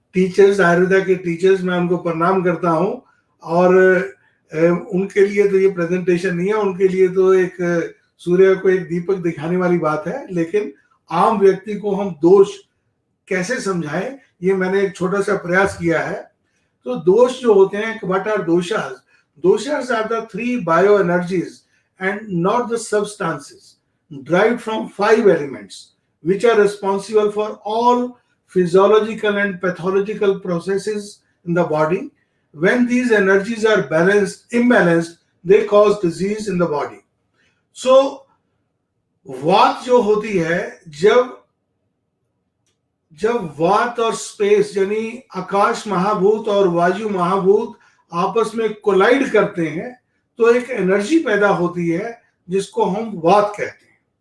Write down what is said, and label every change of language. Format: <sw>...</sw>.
<hi>Teachers, Ayurveda के teachers, मैं उनको प्रणाम करता हूँ। और उनके लिए तो ये प्रेजेंटेशन नहीं है, उनके लिए तो एक सूर्य को एक दीपक दिखाने वाली बात है, लेकिन आम व्यक्ति को हम दोष कैसे समझाएं, ये मैंने एक छोटा सा प्रयास किया है। तो दोष जो होते हैं,</hi> <en>What are doshas? Doshas are the 3 bio energies and not the substances derived from 5 elements which are responsible for all physiological and pathological processes in the body. When these energies are imbalanced, they cause disease in the body.</en> <hi>So वात जो होती है, जब वात और space यानी आकाश महाभूत और वायु महाभूत आपस में कोलाइड करते हैं तो एक एनर्जी पैदा होती है जिसको हम वात कहते हैं।</hi>